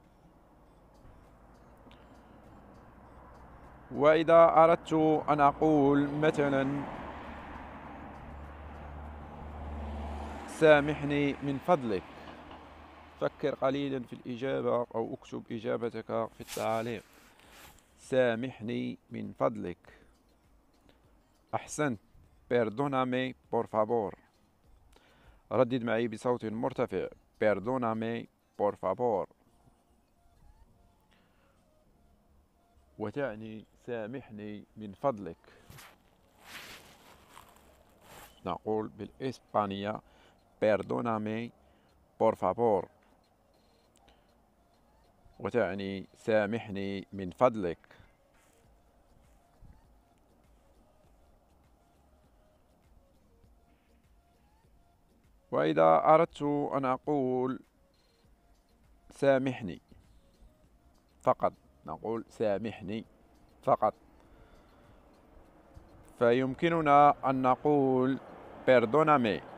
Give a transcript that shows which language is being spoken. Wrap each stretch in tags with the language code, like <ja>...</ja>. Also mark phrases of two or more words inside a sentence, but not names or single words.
<ar>وإذا أردت أن أقول مثلا سامحني من فضلك، فكر قليلا في الإجابة أو اكتب إجابتك في التعاليق. سامحني من فضلك. أحسنت.</ar> <es>Perdóname por favor.</es> <ar>ردد معي بصوت مرتفع.</ar> <es>Perdóname por favor،</es> <ar>وتعني سامحني من فضلك. نقول بالإسبانية</ar> <es>Perdóname por favor،</es> <ar>وتعني سامحني من فضلك. وإذا أردت أن أقول سامحني فقط، نقول سامحني فقط، فيمكننا أن نقول perdóname.</ar>